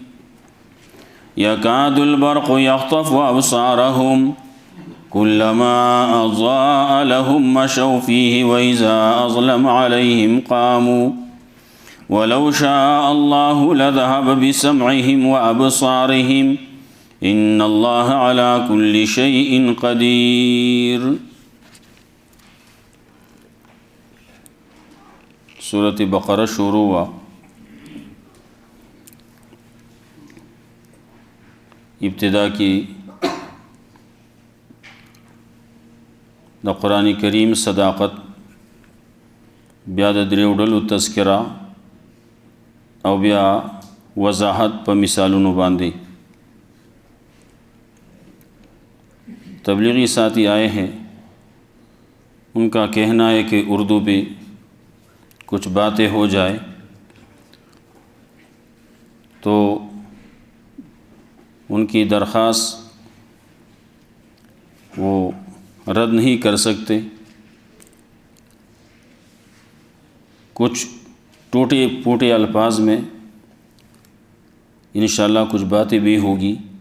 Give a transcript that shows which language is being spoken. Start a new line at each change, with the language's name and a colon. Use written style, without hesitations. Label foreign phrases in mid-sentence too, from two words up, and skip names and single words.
Arabic: يكاد البرق يخطف أبصارهم كلما أضاء لهم مشوا فيه وإذا أظلم عليهم قاموا ولو شاء الله لذهب بسمعهم وأبصارهم إن الله على كل شيء قدير۔
Urdu: سورۃ بقرہ شروع ہوا۔
Pashto: ابتدا کی دا قرآن کریم صداقت بیا د دریوډلو تذکرہ او بیا وضاحت په مثالونو باندې۔
Urdu: تبلیغی ساتھی آئے ہیں، ان کا کہنا ہے کہ اردو پہ کچھ باتیں ہو جائے تو ان کی درخواست وہ رد نہیں کر سکتے، کچھ ٹوٹے پھوٹے الفاظ میں انشاءاللہ کچھ باتیں بھی ہوگی۔